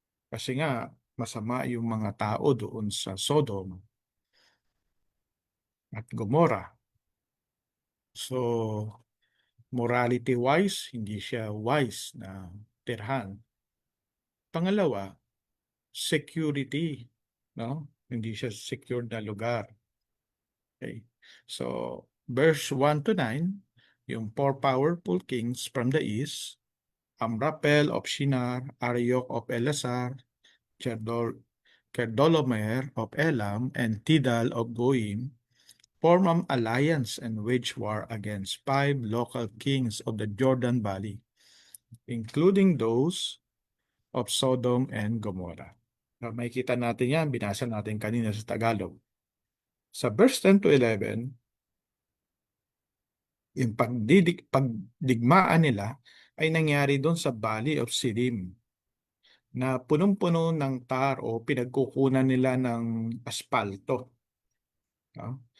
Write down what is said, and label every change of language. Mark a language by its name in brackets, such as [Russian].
[Filipino] Kasi nga, masama yung mga tao doon sa Sodom at Gomorrah. So, morality-wise, hindi siya wise na tirhan. Pangalawa, security, no? Hindi siya secured na lugar. [English] Okay. So, verse 1 to 9, yung four powerful kings from the east, Amraphel of Shinar, Arioch of Elasar, Kedorlaomer of Elam, and Tidal of Goyim, form an alliance and wage war against 5 local kings of the Jordan Valley, including those of Sodom and Gomorrah. [Filipino] So, makikita natin yan, binasa natin kanina sa Tagalog. Sa verse 10 to 11, yung pagdigmaan nila ay nangyari doon sa Valley of Sidim na punong-puno ng tar o pinagkukunan nila ng aspalto. No?